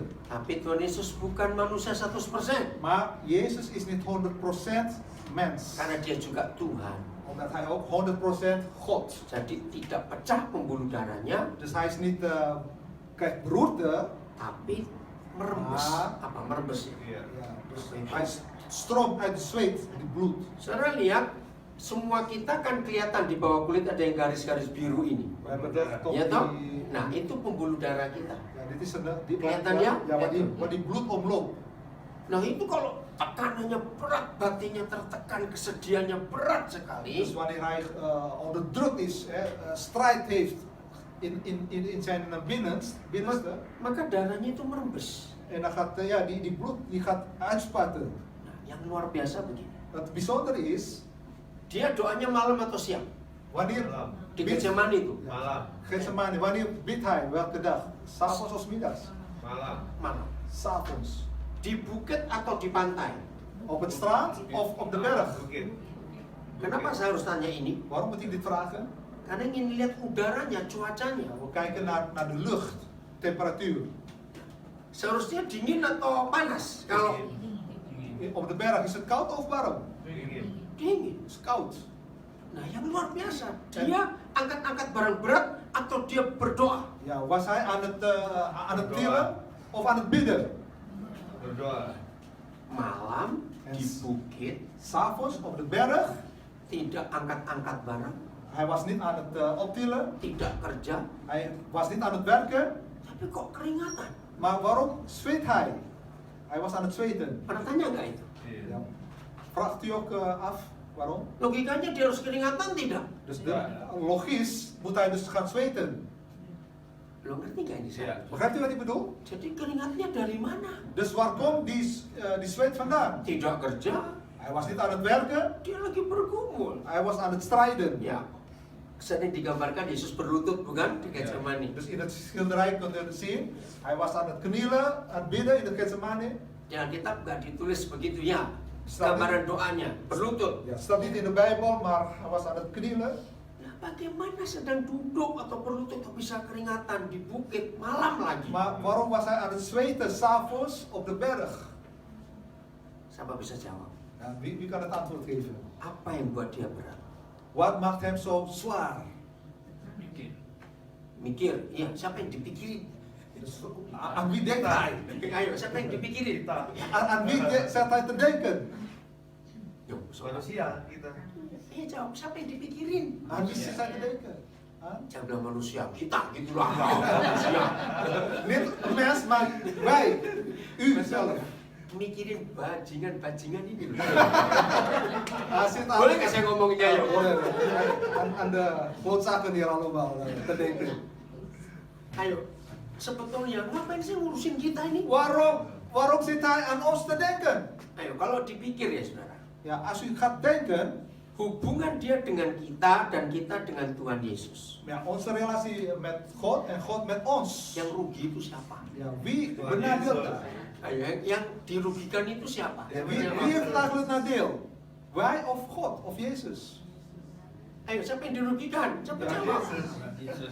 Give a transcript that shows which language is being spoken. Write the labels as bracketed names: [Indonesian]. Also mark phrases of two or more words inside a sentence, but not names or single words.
[Indonesian] Tapi Tuhan Yesus bukan manusia 100%. [Dutch] Maar Jezus is niet 100% mens. [Indonesian] Karena dia juga Tuhan. [Dutch] Omdat hij ook 100% God. [Indonesian] Jadi tidak pecah pembuluh darahnya, [Dutch] Dus hij is niet, krijgt beroerte. [Indonesian] tapi merembes. Apa merembes ya? [Dutch] Ja, dus hij stroomt uit de zweet, die bloed. [Indonesian] Saudara lihat, semua kita kan kelihatan di bawah kulit ada yang garis-garis biru ini. [Dutch] We hebben dat [Indonesian] Ya toh? [Dutch] die, [Indonesian] Nah, itu pembuluh darah kita. [Dutch] ja, dit is die, [Indonesian] Kelihatan ya? [Dutch] waar die bloed omloopt. [Indonesian] Nah, itu kalau tekanannya berat, batinnya tertekan, kesedihannya berat sekali. [Dutch] Dus wanneer hij onder druk is, strijd heeft in zijn binnenste, [Indonesian] Maka darahnya itu merembes. [Dutch] en dan gaat die bloed die gaat uitspuiten. [Indonesian] Nah, yang luar biasa begini. [Dutch] Het bijzondere is, [Indonesian] Dia doanya malam atau siang? [Dutch] wanneer [Indonesian] Di Getsemani itu. Malam. [Dutch] Getsemani, wanneer bidt hij? Welke dag? S'avonds of 's middags? [Indonesian] Malam. Malam. [Dutch] S'avonds. [Indonesian] Di bukit atau di pantai? [Dutch] Op het strand of op de berg? [Indonesian] Bukit. Kenapa saya harus tanya ini? [Dutch] Waarom moet ik dit vragen? [Indonesian] Karena ingin lihat udaranya, cuacanya. [Dutch] We kijken naar de lucht, temperatuur. [Indonesian] Seharusnya dingin atau panas? Kalau [Dutch] Op de berg is het koud of warm? [Indonesian] Bukit. dingin. [Dutch] Het is koud. [Indonesian] Nah, yang luar biasa, dia angkat-angkat barang berat atau dia berdoa. [Dutch] Ja, was hij aan het tillen of aan het bidden? [Indonesian] Berdoa. Malam di bukit, [Dutch] S'avonds op de berg. [Indonesian] tidak angkat-angkat barang, [Dutch] Hij was niet aan het optillen. [Indonesian] tidak kerja, [Dutch] Hij was niet aan het werken. [Indonesian] tapi kok keringatan? [Dutch] Maar waarom zweet hij? Hij was aan het zweten. [Indonesian] Pernah tanya nggak itu? Iya. [Dutch] Ja. Vraagt u ook af waarom? [Indonesian] Logikanya dia harus keringatan tidak? [Dutch] Dus logisch moet hij dus gaan zweten. [Indonesian] Lo ngerti nggak ini saya? [Dutch] Begrijpt u wat ik bedoel? [Indonesian] Jadi keringatnya dari mana? [Dutch] Dus waar komt die zweet vandaan? [Indonesian] Tidak kerja, [Dutch] Hij was niet aan het werken. [Indonesian] dia lagi bergumul. [Dutch] Hij was aan het strijden. [Indonesian] Ya, sering digambarkan Yesus berlutut bukan di Getsemani. [Dutch] Dus in het schilderij kunt u het zien. Hij was aan het knielen, aan het bidden in het Getsemane. [Indonesian] Di Alkitab nggak ditulis begitu ya. Gambaran doanya berlutut. [Dutch] Ja, staat niet in de Bijbel, maar hij was aan het knielen. [Indonesian] Nah, bagaimana sedang duduk atau berlutut kok bisa keringatan di bukit malam lagi? [Dutch] Maar waarom was hij aan het zweten s'avonds op de berg? [Indonesian] Siapa bisa jawab? [Dutch] Ja, wie kan het antwoord geven? [Indonesian] Apa yang buat dia berat? [Dutch] Wat maakt hem zo zwaar? [Indonesian] Mikir, iya, siapa yang dipikirin? [Dutch] Dus, aan wie denkt hij? [Indonesian] Ayo, siapa yang dipikirin? [Dutch] Aan wie zat hij te denken? [Indonesian] Yo, Manusia kita. jawab, siapa yang dipikirin? [Dutch] Aan wie zit hij te denken? Aan? [Indonesian] Jangan bilang manusia, kita gitulah. Manusia. [Dutch] Niet een mens, maar wij. U zelf. [Indonesian] Mikirin bajingan ini loh. [Dutch] Zit [Indonesian] Boleh nggak saya ngomonginnya ya? Boleh. [Dutch] Aan de klootzakken hier allemaal te denken. [Indonesian] Ayo, sebetulnya ngapain sih ngurusin kita ini? [Dutch] Waarom zit hij aan ons te denken? [Indonesian] Ayo, kalau dipikir ya saudara, [Dutch] Ja, als u gaat denken, [Indonesian] hubungan dia dengan kita dan kita dengan Tuhan Yesus. [Dutch] ja, onze relatie met God en God met ons. [Indonesian] Yang rugi itu siapa? [Dutch] Ja, wie [Indonesian] Tuhan [Dutch] benadeelt [Indonesian] Yesus. [Dutch] daar? [Indonesian] Ayo, yang dirugikan itu siapa? [Dutch] Ja, wie heeft eigenlijk het nadeel? Wij of God of Jezus? [Indonesian] Ayo, siapa yang dirugikan? Siapa [Dutch] Ja, [Indonesian] jawab? Yesus.